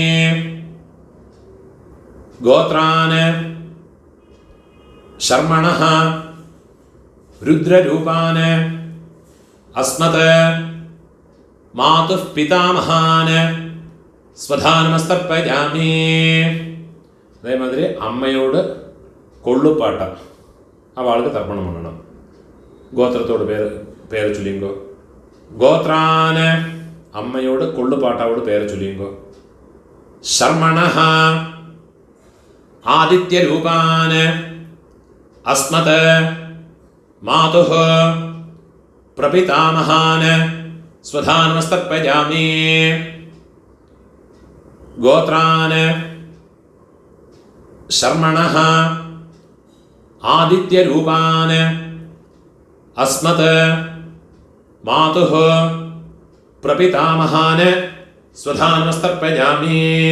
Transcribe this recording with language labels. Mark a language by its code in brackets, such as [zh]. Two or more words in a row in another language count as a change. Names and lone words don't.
[sa] गोत्रान् शर्मणः रुद्ररूपान् अस्मत् मातुः पितामहान् स्वधानमस्तर्पयामि. [ml] അതേമാതിരി അമ്മയോട് കൊള്ളുപാട്ട അവൾക്ക് തർപ്പണം பண்ணണം. ഗോത്രത്തോട് പേര് ചൊല്ലിങ്കോ. ഗോത്രാന് അമ്മയോട് കൊള്ളുപാട്ടാവോട് പേര് ചൊല്ലിങ്കോ. [sa] ശർമണഃ ആദിത്യരൂപാന് अस्मत् मातुः प्रपितामहान् स्वधानमस्तर्पयामि. गोत्रान् शर्मणः आदित्यरूपान् अस्मत् मातुः प्रपितामहान् स्वधानमस्तर्पयामि.